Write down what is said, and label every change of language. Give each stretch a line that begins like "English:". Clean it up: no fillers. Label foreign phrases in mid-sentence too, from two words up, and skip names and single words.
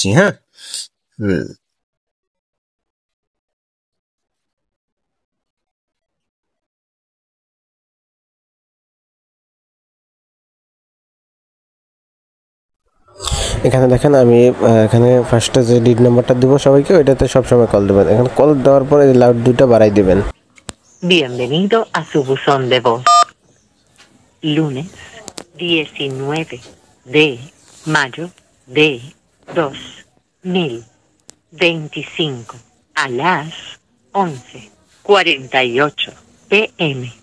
Bangla: হ্যাঁ, হুম, এখানে দেখেন আমি এখানে ফার্স্টে যে
English: lead number
Bangla: দিব সবাইকে, ওইটাতে সবসময় কল দেবেন। এখানে কল দেওয়ার পরে লাউড 2টা বাড়াই দিবেন।
Spanish: Bienvenido a su buzón de voz. Lunes 19 de mayo de 2025 a las 11:48 p.m.